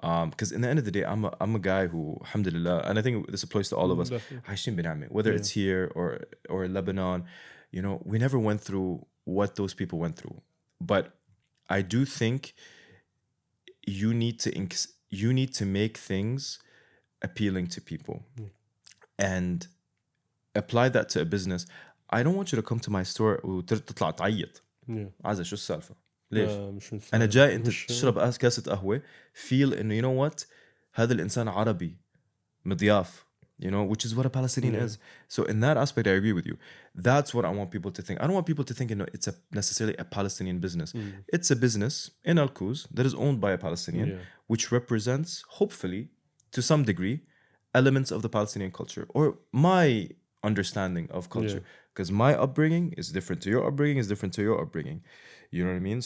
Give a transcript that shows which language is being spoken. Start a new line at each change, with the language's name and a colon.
English: Because in the end of the day, I'm a guy who, alhamdulillah, and I think this applies to all of us, whether it's here or Lebanon, you know, we never went through what those people went through. But I do think you need to make things appealing to people. And apply that to a business. I don't want you to come to my store
Arabic: وتطلع تعيط. عايز شو السالفة؟ ليش؟ أنا جاي أنت تشرب كاسة قهوة feel إنه
English: you know what
Arabic: هذا الإنسان عربي مضياف,
English: you know, which is what a Palestinian is. So in that aspect, I agree with you. That's what I want people to think. I don't want people to think it's necessarily a Palestinian business. It's a business in Al-Quds that is owned by a Palestinian, which represents, hopefully, to some degree, elements of the Palestinian culture or my understanding of culture, because my upbringing is different to your upbringing, is different to your upbringing. You know what I mean?